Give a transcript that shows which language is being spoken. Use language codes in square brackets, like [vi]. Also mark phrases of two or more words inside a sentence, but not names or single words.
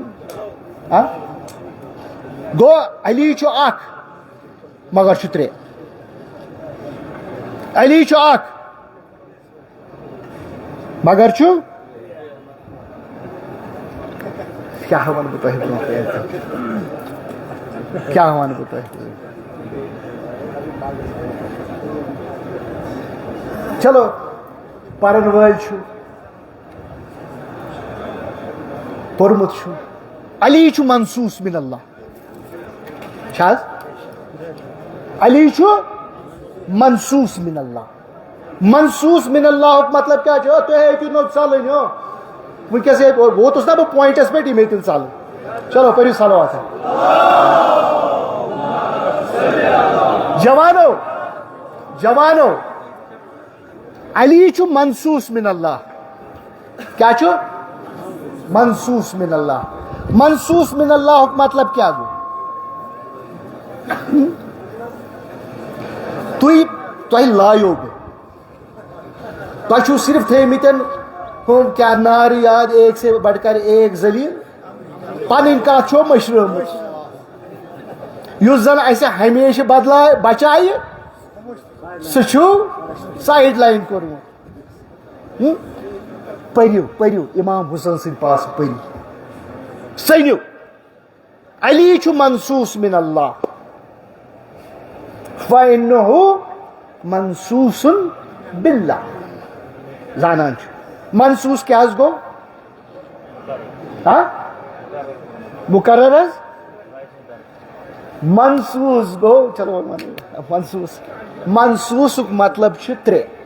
[ks] گو علی چھُ اکھ مگر چھُ ترٛےٚ علی چھُ اکھ مگر چھُ کیا ون بہٕ تۄہہِ برونٛہہ کیا ون بہٕ تۄہہِ چلو پرن وٲلۍ چھُ پوٚرمُت چھُ علی چھُ [ar] منصوٗص من اللہ [ks] چھا حظ علی چھُ [ar] منصوٗص من اللہ منصوٗص من اللہ [ks] مطلب کیا چھُ تُہۍ ہیٚکِو نہٕ ژلٕنۍ ہو ونکس ووتُس نا بہٕ پوینٹس پٮ۪ٹھ یِم ہیٚتِن ژلٕنۍ چلو پٔرِو صلوات جوانو علی چھُ [ar] منصوٗص من اللہ [ks] کیا چھُ [ar] منصوٗص من اللہ منصوٗص من اللہ [ks] مطلب کیا گوٚو تۄہہِ لایو بہٕ تۄہہِ چھُو صرف تھٲیمٕتٮ۪ن ہم کیا نار یاد [ur] ایک سے بڑھ کر ایک ذلیل [ks] پنٕنۍ کتھ چھو مٔشرٲمٕژ یُس زن اسہِ ہمیشہِ بچایہِ سُہ چھُو سایڈ لایِن کوٚرمُت پٔرِو امام حسن سٕنٛدۍ پاسہٕ پٔرِو سٔنِو علی چھُ [ar] منصوٗص من اللہ فإنه منصوٗص باللہ [ks] زانان چھُ منصوٗص کیا حظ گوٚو مقرر حظ منصوٗص گوٚو چلو منصوٗصُک مطلب چھُ ترٛےٚ